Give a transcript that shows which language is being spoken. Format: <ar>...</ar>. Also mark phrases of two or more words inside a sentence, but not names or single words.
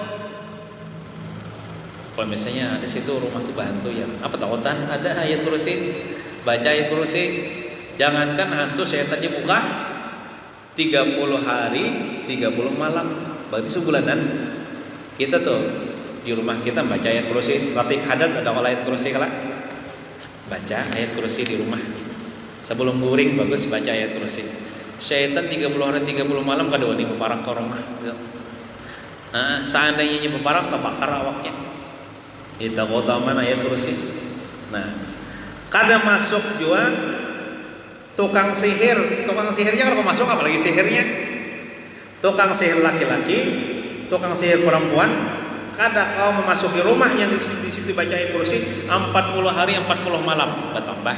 <bjn>Kalau misalnya di situ rumah tuh hantu ya, apa takutan ada ayat kursi, baca ayat kursi, jangankan hantu syaitannya buka 30 hari 30 malam, berarti sebulanan kita tuh di rumah kita baca ayat kursi. Ratib hadat ada ayat kursi kala, baca ayat kursi di rumah sebelum guring, bagus baca ayat kursi. Syaitan 30 hari 30 malam kada wani beparak ke rumah. Nah, seandainya beparak kebakar awaknya. Kita keutamaan ayat kursi. Nah, kada masuk juga tukang sihir. Tukang sihirnya kalau masuk apalagi sihirnya. Tukang sihir laki-laki, tukang sihir perempuan, kada kau memasuki rumah yang di situ baca ayat kursi 40 hari 40 malam bertambah.</bjn>